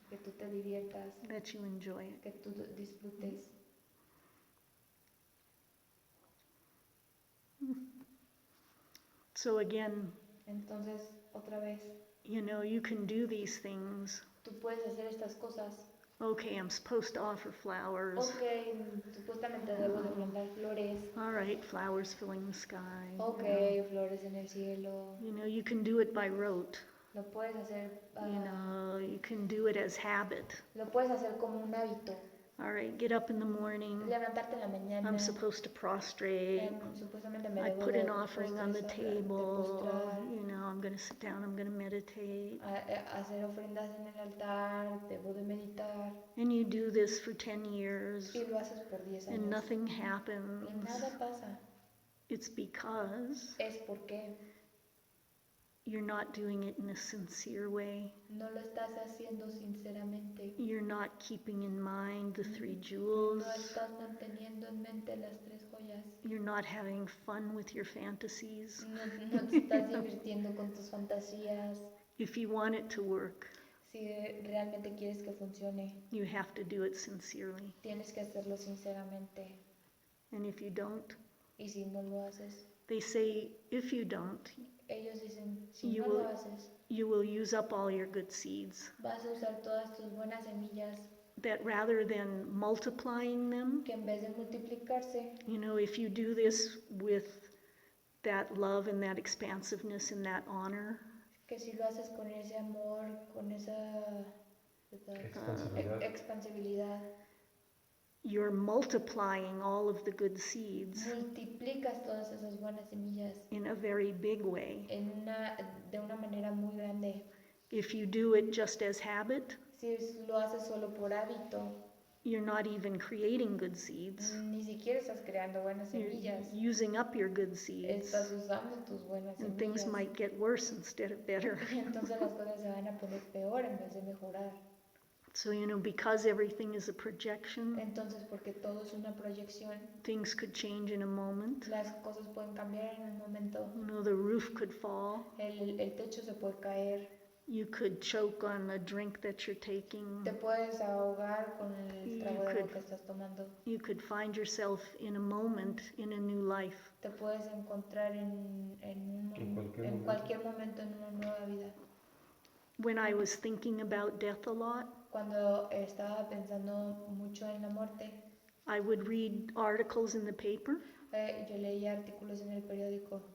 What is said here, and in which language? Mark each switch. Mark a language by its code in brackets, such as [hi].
[es] que tú te diviertas, [en] that you enjoy it. [es] que tú disfrutes. [en] So again, [es] Entonces, otra vez, [en] you can do these things. [es] tú puedes hacer estas cosas. [en] Okay, I'm supposed to offer flowers. [es] Ok, supuestamente debo de ofrendar flores. [en] All right, flowers filling the sky. [es] Ok, flores en el cielo. [en] You can do it by rote. [es] Lo puedes hacer, [en] You can do it as habit. [es] lo puedes hacer como un hábito. [en] All right, get up in the morning. [es] Levantarte en la mañana. [en] I'm supposed to prostrate. [es] Supuestamente me [en] I [es] debo [en] put [es] de [en] an offering on the [es] postrar, de [en] table. [es] postrar, [en] I'm going to sit down, I'm going to meditate. [es] hacer ofrendas en el altar, debo de meditar. [en] And you do this for 10 years [es] Y lo haces por 10 años. [en] and nothing happens. [es] Y nada pasa. [en] It's because [es] Es porque [en] you're not doing it in a sincere way. [es] no lo estás haciendo sinceramente. [en] You're not keeping in mind the 3 jewels. [es] No estás manteniendo en mente las 3 joyas. [en] You're not having fun with your fantasies. [es] No te estás divirtiendo con tus fantasías. [en] If you want it to work, [es] Si realmente quieres que funcione, [en] you have to do it sincerely. [es] tienes que hacerlo sinceramente. [en] And if you don't, [es] Y si no lo haces, [en] they say if you don't, [es] ellos dicen, si [en] You [es] no [en] will- [es] lo haces, [en] you will use up all your good seeds. [es] vas a usar todas tus buenas semillas [en] That rather than multiplying them, [es] que en vez de multiplicarse, [en] if you do this with that love and that expansiveness and that honor, [es] que si lo haces con ese amor, con esa Expansividad. expansibilidad, [en] you're multiplying all of the good seeds [es] multiplicas todas esas buenas semillas [en] in a very big way. [es] de una manera muy grande. [en] If you do it just as habit, [es] Si lo haces solo por hábito, [en] you're not even creating good seeds. [es] ni siquiera estás creando buenas [en] You're [es] semillas, [en] using up your good seeds, [es] estás usando tus buenas [en] and things [es] semillas. [en] might get worse instead of better. [es] Y entonces las cosas se van a poner peor en vez de mejorar. [en] So, because everything is a projection, [es] Entonces, porque todo es una proyección, [en] things could change in a moment. [es] las cosas pueden cambiar en un momento. [en] The roof could fall. [es] El techo se puede caer. [en] You could choke on a drink that you're taking. [es] Te puedes ahogar con el trago de agua [en] could- [es] que estás tomando. [en] You could find yourself in a moment in a new life. [es] Te puedes encontrar en En cualquier cualquier momento en una nueva vida. [en] When I was thinking about death a lot, [es] Cuando estaba pensando mucho en la muerte, [en] I would read articles in the paper. [es] yo leía artículos en el periódico